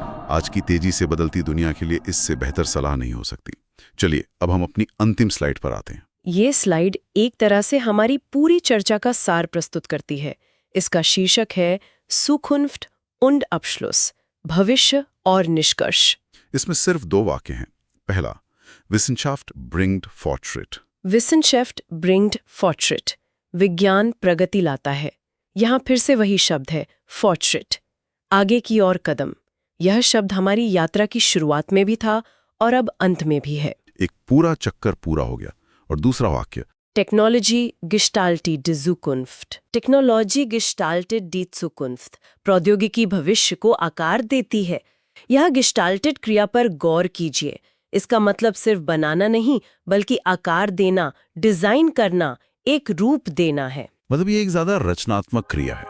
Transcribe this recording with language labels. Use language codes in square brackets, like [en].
[hi] आज की तेजी से बदलती दुनिया के लिए इससे बेहतर सलाह नहीं हो सकती। चलिए अब हम अपनी अंतिम स्लाइड पर आते हैं। ये स्लाइड एक तरह से हमारी पूरी चर्चा का सार प्रस्तुत करती है। इसका शीर्षक है [de] सुकुन्फ्ट und Abschluss, [hi] भविष्य और निष्कर्ष। इसमें सिर्फ 2 वाक्य हैं। [de] पहला, Wissenschaft bringt Fortschritt। Wissenschaft bringt Fortschritt, [hi] विज्ञान प्रगति लाता है। यहाँ फिर से वही शब्द है Fortschritt, आगे की ओर कदम। यह शब्द हमारी यात्रा की शुरुआत में भी था और अब अंत में भी है। एक पूरा चक्कर पूरा हो गया। और दूसरा वाक्य, [de] टेक्नोलॉजी gestaltet die Zukunft। टेक्नोलॉजी gestaltet die Zukunft, [hi] प्रौद्योगिकी भविष्य को आकार देती है। यह gestaltet क्रिया पर गौर कीजिए। इसका मतलब सिर्फ बनाना नहीं, बल्कि आकार देना, डिजाइन करना, एक रूप देना है। मतलब ये एक ज्यादा रचनात्मक क्रिया है।